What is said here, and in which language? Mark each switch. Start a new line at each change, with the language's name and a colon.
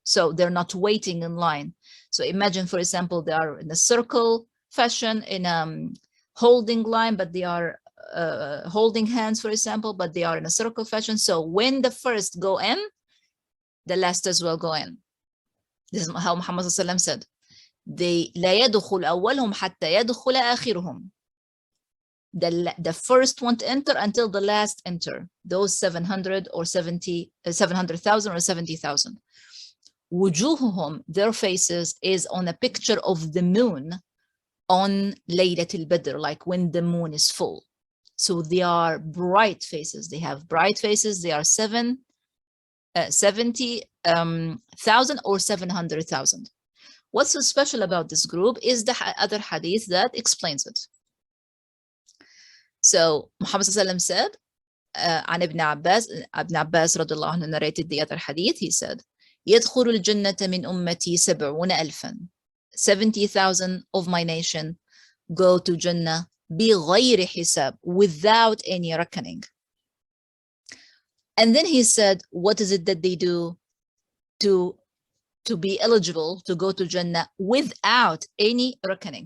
English: So they're not waiting in line. So imagine, for example, they are in a circle fashion, in a holding line, but they are holding hands, for example, but they are in a circle fashion. So when the first go in, the last as well go in. This is how Muhammad ﷺ said. They
Arabic: لا يدخل أولهم حتى يدخل آخرهم.
English: The first one to enter until the last enter. Those 700 or 700,000 or 70,000.
Arabic: وجوههم,
English: their faces, is on a picture of the moon on Laylatul Badr, like when the moon is full. So they are bright faces. They have bright faces. They are 70,000 or 700,000. What's so special about this group is the other hadith that explains it. So Muhammad ﷺ said,
Arabic: عن ابن عباس رضي الله عنه
English: narrated the other hadith. He said,
Arabic: يدخل الجنة من أمتي 70,000.
English: 70,000 of my nation go to Jannah
Arabic: بغير حساب,
English: without any reckoning. And then he said, what is it that they do to be eligible to go to Jannah without any reckoning?